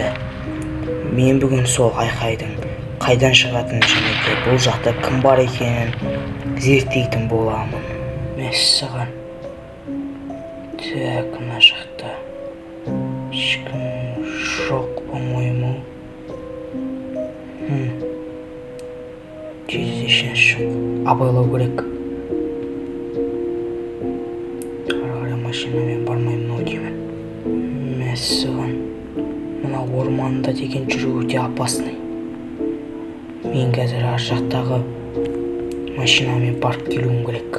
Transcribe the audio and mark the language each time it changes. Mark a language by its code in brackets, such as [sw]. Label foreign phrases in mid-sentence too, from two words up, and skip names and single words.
[kk] Мен бүгін сол айқайдың қайдан шығатынын және де бұл жақта кім бар екенін зерттейтін боламын. Мәссаған. Так, мына жақта ешкім жоқ, по-моему. Здесь жоқ. Абайлау керек. Машинамен бармаймын деймін. Мәссаған. Мына орманда деген жүру өте опасный. Мен қазір ар жақтағы машинамен барып келуім керек.